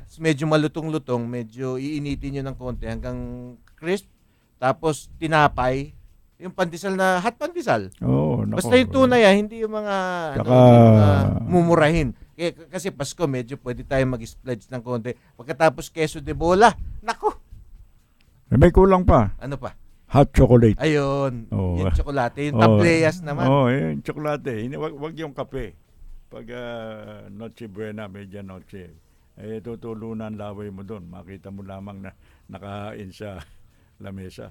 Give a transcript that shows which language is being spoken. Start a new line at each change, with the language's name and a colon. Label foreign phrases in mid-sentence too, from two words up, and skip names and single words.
Filipino: Medyo malutong-lutong, medyo iinitin nyo ng konti hanggang crisp. Tapos tinapay. Yung pandesal na, hot pandesal. Basta yung tunay, hindi yung mga, mumurahin. Kasi Pasko, medyo pwede tayo mag-splurge ng konti. Pagkatapos queso de bola, nako! May kulang pa. Ano pa?
English: hot chocolate.
Filipino: Ayun, Oo. yung tsokolate. Yung Oo. tableas naman. Oo, yung tsokolate. Wag yung kape. Pag Noche Buena, Medianoche, tutulunan laway mo doon. Makita mo lamang na nakahain sa lamesa.